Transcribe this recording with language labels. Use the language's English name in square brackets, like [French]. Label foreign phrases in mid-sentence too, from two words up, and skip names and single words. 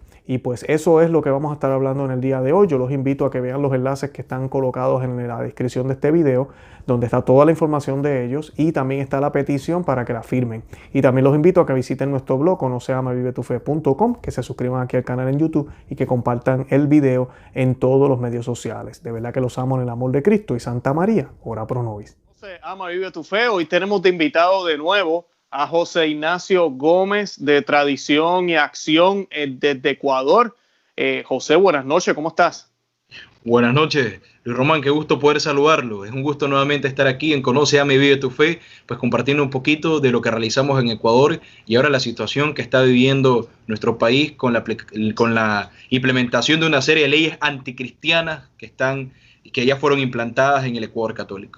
[Spanish] Y pues eso es lo que vamos a estar hablando en el día de hoy. Yo los invito a que vean los enlaces que están colocados en la descripción de este video, donde está toda la información de ellos y también está la petición para que la firmen. Y también los invito a que visiten nuestro blog, conoceamavivetufe.com, que se suscriban aquí al canal en YouTube y que compartan el video en todos los medios sociales. De verdad que los amo en el amor de Cristo y Santa María, [Latin] ora pro nobis. [Spanish] Ama, vive tu fe. Hoy tenemos de invitado de nuevo a José Ignacio Gómez de Tradición y Acción desde Ecuador. José, buenas noches, ¿cómo estás? Buenas noches, Luis Román, qué gusto poder saludarlo. Es un gusto nuevamente estar aquí en Conoce, Ama y Vive tu Fe, pues compartiendo un poquito de lo que realizamos en Ecuador y ahora la situación que está viviendo nuestro país con la implementación de una serie de leyes anticristianas que ya fueron implantadas en el Ecuador católico.